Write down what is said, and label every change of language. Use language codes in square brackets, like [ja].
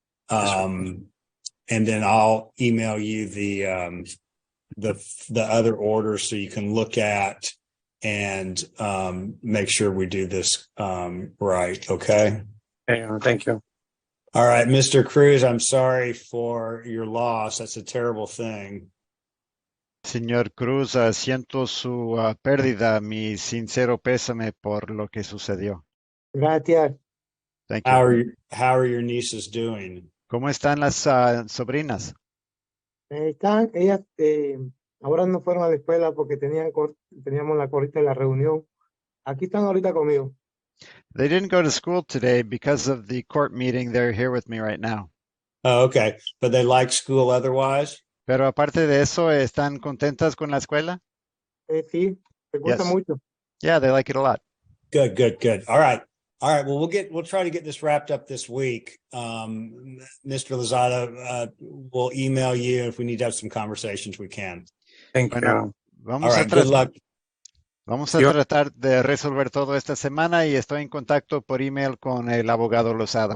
[en] And then I'll email you the other orders so you can look at and make sure we do this right. Okay. Thank you. All right, Mr. Cruz, I'm sorry for your loss. That's a terrible thing. [es] Señor Cruz, siento su pérdida. Mi sincero pésame por lo que sucedió. Gracias. [en] Thank you. How are your nieces doing? [es] ¿Cómo están las sobrinas? Ellas ahora no fueron a la escuela porque teníamos la corrida de la reunión. Aquí están ahorita conmigo. [en] They didn't go to school today because of the court meeting. They're here with me right now. Oh, okay. But they like school otherwise? [es] Pero aparte de eso, ¿están contentas con la escuela? Sí, les gusta mucho. [en] Yeah, they like it a lot. Good. All right. Well, we'll try to get this wrapped up this week. Mr. Lozada, we'll email you if we need to have some conversations. We can. Thank you. All right. Good luck. [es] Vamos a tratar de resolver todo esta semana y estoy en contacto por email con el abogado Lozada.